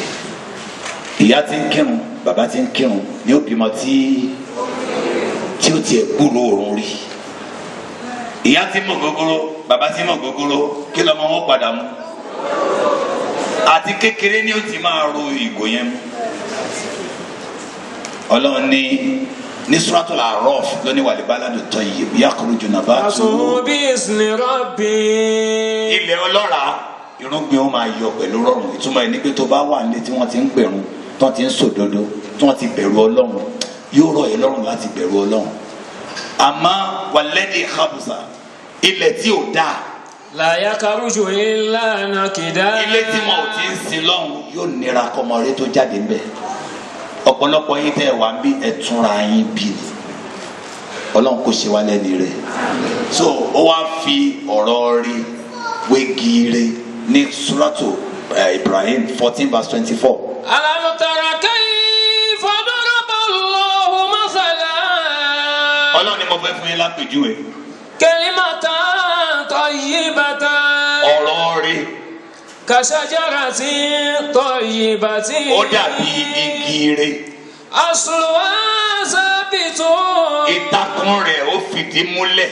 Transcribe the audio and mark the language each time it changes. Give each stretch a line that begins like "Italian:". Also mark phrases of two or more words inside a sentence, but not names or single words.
Yoruba: Ìyá ti ń kírun, bàbá ti ń kírun ni ó bímọ tí ó tiẹ̀ gbúrò òórùn rí. Ìyá ti mọ̀ gógóró, bàbá ti mọ̀ gógóró, kí lọ́mọ wọn padà mú. Àti kékeré ni ó ti máa ro ìgò yẹn mú. Ọlọ́run ní Suratul A'raf lóní
Arabic: wal-baladu tayyib yakhruju nabatuhu bi'izni rabbi.
Yoruba: Ilẹ̀ ọlọ́ràá irúgbìn ó máa yọ pẹ̀lú rọrùn. Ìtumọ̀ ẹni pé tó bá wà nílé tí wọ́n ti ń pẹ̀rùn, tí wọ́n ti ń sòdodo, tí wọ́n ti bẹ̀rù Ọlọ́run, yóò rọ̀ ẹ́ lọ́rùn láti bẹ̀rù Ọlọ́run. Àmọ́
Arabic: walladhi khabusa,
Yoruba: ilẹ̀ tí ò dáa,
Arabic: la yakhruju illa nakida.
Yoruba: ilé tí wọn ò ti ń sin lọ́run yóò nira kọ́mọ rẹ tó jáde ńbẹ̀. Ọ̀pọ̀lọpọ̀ yín tẹ́ wà ń bí ẹ̀túnra yín bí ni. Ọlọ́run kò ṣe wá lẹ́ni rẹ̀. So ó wá fi ọ̀rọ̀ rí wégi rí ní Suratu Ibrahim 14 verse 24.
Arabic: Alam tara kayfa daraba Allahu mathalan.
Yoruba: Ọlọ́run ni mo fẹ́ fún yín lápèjúwe.
Arabic: Kalimatan tayyibatan.
Yoruba: Ọ̀rọ̀ rí.
Arabic: Kashajaratin tayyibatin.
Yoruba: Ó dàbí igi rí.
Arabic: Asluha sabitun.
Yoruba: Ìtàkùn rẹ̀ ó fìdí múlẹ̀.